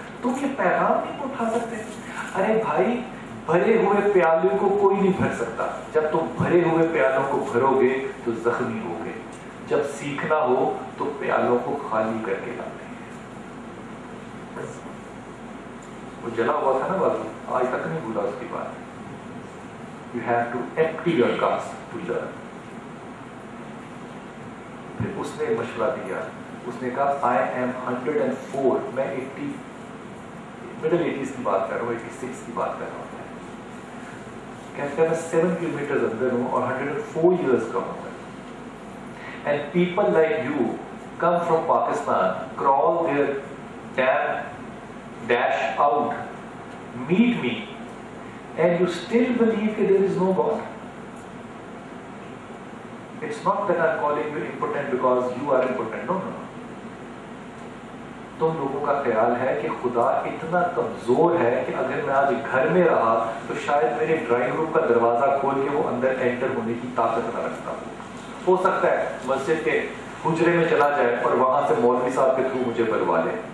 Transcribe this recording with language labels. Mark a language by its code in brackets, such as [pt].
[hi] तुम ये पैगाम नहीं उठा सकते? अरे भाई, भरे हुए प्याले को कोई नहीं भर सकता। जब तुम भरे हुए प्यालों को भरोगे तो जख्मी होगे। जब सीखना हो तो प्यालों को खाली करके लाते हैं। वो जला हुआ था ना बाबू, आज तक नहीं भूला उसकी बात। [en] You have to empty your cups to learn. [hi] फिर उसने मशवरा दिया, उसने कहा [en] I am 104, [hi] मैं 80 मिडिल 80s की बात कर रहा हूँ, 86 की बात कर रहा हूँ। कहते हैं मैं 7 किलोमीटर अंदर हूँ और 104 years का हूँ। [en] And people like you come from Pakistan, crawl their damn dash out, meet me, and you still believe that there is no God. It's not that I'm calling you impotent because you are impotent. No. [hi] तुम लोगों का ख्याल है कि खुदा इतना कमजोर है कि अगर मैं आज घर में रहा तो शायद मेरे ड्राइंग रूम का दरवाजा खोल के वो अंदर एंटर होने की ताकत न रखता। हो सकता है मस्जिद के हुजरे में चला जाए और वहां से मौलवी साहब के थ्रू मुझे बुलवा ले।